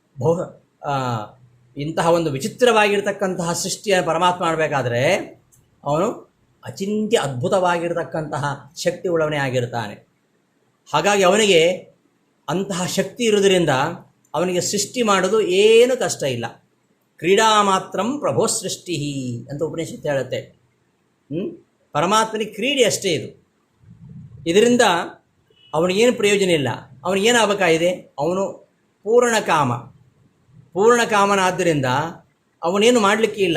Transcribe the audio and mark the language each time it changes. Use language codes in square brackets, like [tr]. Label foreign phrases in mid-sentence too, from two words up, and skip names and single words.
[kn] ಇಂತಹ ಒಂದು ವಿಚಿತ್ರವಾಗಿರ್ತಕ್ಕಂತಹ ಸೃಷ್ಟಿಯನ್ನು ಪರಮಾತ್ಮ ಮಾಡಬೇಕಾದ್ರೆ ಅವನು ಅಚಿಂತ್ಯ ಅದ್ಭುತವಾಗಿರತಕ್ಕಂತಹ ಶಕ್ತಿ ಉಳ್ಳವನೇ ಆಗಿರ್ತಾನೆ. ಹಾಗಾಗಿ ಅವನಿಗೆ ಅಂತಹ ಶಕ್ತಿ ಇರುವುದರಿಂದ ಅವನಿಗೆ ಸೃಷ್ಟಿ ಮಾಡೋದು ಏನು ಕಷ್ಟ ಇಲ್ಲ. [sa] ಕ್ರೀಡಾ ಮಾತ್ರಂ ಪ್ರಭೋ ಸೃಷ್ಟಿ [kn] ಅಂತ ಉಪನಿಷತ್ತು ಹೇಳುತ್ತೆ. ಪರಮಾತ್ಮನಿಗೆ ಕ್ರೀಡೆ ಅಷ್ಟೇ ಇದು. ಇದರಿಂದ ಅವನಿಗೇನು ಪ್ರಯೋಜನ ಇಲ್ಲ. ಅವನಿಗೇನಾಗಬೇಕಾಗಿದೆ? ಅವನು ಪೂರ್ಣಕಾಮನಾದ್ದರಿಂದ ಅವನೇನು ಮಾಡಲಿಕ್ಕೆ ಇಲ್ಲ.